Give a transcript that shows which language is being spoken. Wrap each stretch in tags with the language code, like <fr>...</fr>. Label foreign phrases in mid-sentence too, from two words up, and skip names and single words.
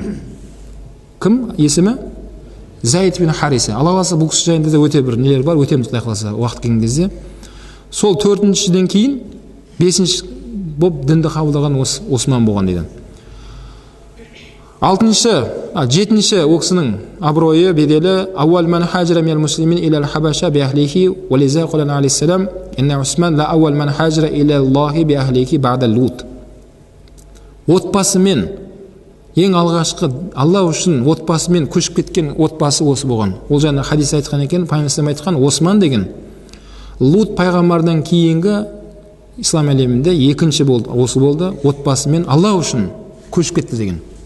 <kk>Кім есімі? Зайд бин Хариса. Алла қаласа бұл кісі жайында да өте бір нелер бар, өтеміз құдай қаласа уақыт келген кезде. Сол 4-шіден кейін 5-ші болып дінді қабылдаған Осман болған дейді. 7-ші ол кісінің абыройы, беделі,</kk> <ar>أول من هاجر من المسلمين إلى الحبشة بأهله ولذا قال عليه السلام إن عثمان لأول من هاجر إلى الله بأهله بعد لوط.</ar> <kk>Отбасымен ең алғашқы Алла үшін отбасымен көшіп кеткен отбасы осы болған. Ол жаңа хадис айтқан екен, пайғамбар айтқан Осман деген Лут пайғамбардан кейінгі ислам әлемінде екінші болды, осы болды, отбасымен Алла үшін көшіп кетті деген.</kk>